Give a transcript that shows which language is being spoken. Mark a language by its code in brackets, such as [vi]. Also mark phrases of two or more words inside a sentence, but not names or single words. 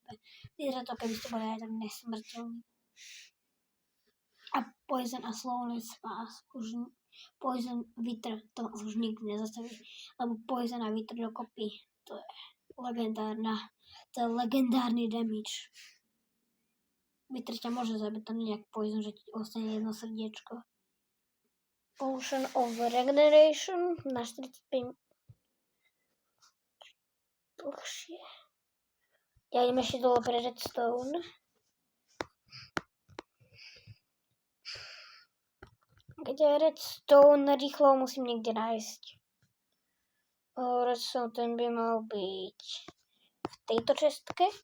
[sk] Vyzerá to, keby ste boli aj tak nesmrteľní. A poison a slowness vás už, poison vítr, to už nikdy nezastaví, lebo poison a vítr dokopy, to je legendárny damage. Vítr ťa môže zabiť, to nie je jak poison, že ti ostane jedno srdiečko. Potion of Regeneration na 45 dlhšie. Ja idem ešte dole pre Redstone. Kde je Redstone? Rýchlo musím niekde nájsť. Redstone ten by mal byť v tejto čestke.